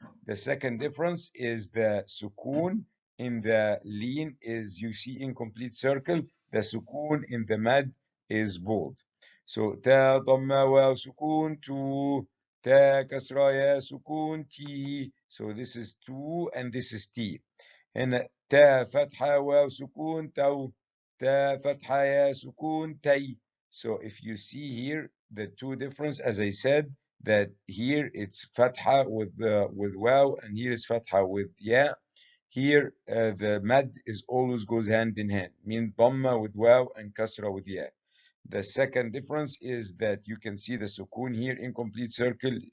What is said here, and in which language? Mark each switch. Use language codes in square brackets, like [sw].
[en] The second difference is the sukoon in the lean is you see incomplete circle. The sukoon in the mad is bold. So ta dhamma waw sukoon to ta kasra ya sukoon t. So this is two and this is t. [ar] هنا تا فتحة واو سكون تو تا فتحة يا سكون تي. [en] So if you see here the two difference, as I said, that here it's fatha with waw and here is fatha with ya. Here the mad is always goes hand in hand, means dhamma with waw and kasra with ya. The second difference is that you can see the sukoon here, incomplete circle.